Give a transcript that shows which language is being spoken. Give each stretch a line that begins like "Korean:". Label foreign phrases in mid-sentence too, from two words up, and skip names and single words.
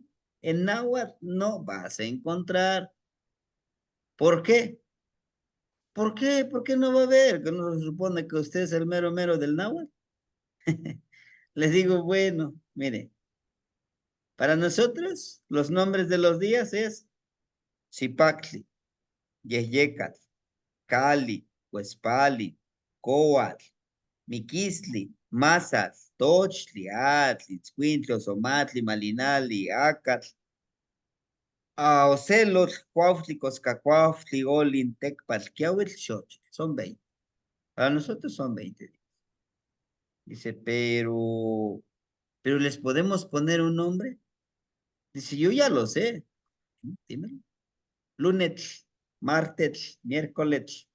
Spanish: En náhuatl no vas a encontrar. ¿Por qué? ¿Por qué? ¿Por qué no va a haber? ¿Que no se supone que usted es el mero mero del náhuatl? Les digo, bueno, mire, para nosotros los nombres de los días es Zipactli, Yeyecatl, Cali, Huespali, Coatl, Miquisli, Mazatl, Tochtli, Atli, Itzcuintli, Osomatli, Malinali, Acatl, Ocelotl, Cuautli, Coscacuautli, Olin, Tecpatl, Quiahuitl, Xochitl. Son 20. Para nosotros son 20 días. Dice, pero ¿les podemos poner un nombre? Dice, yo ya lo sé. Dímelo. Lunes, martes, miércoles.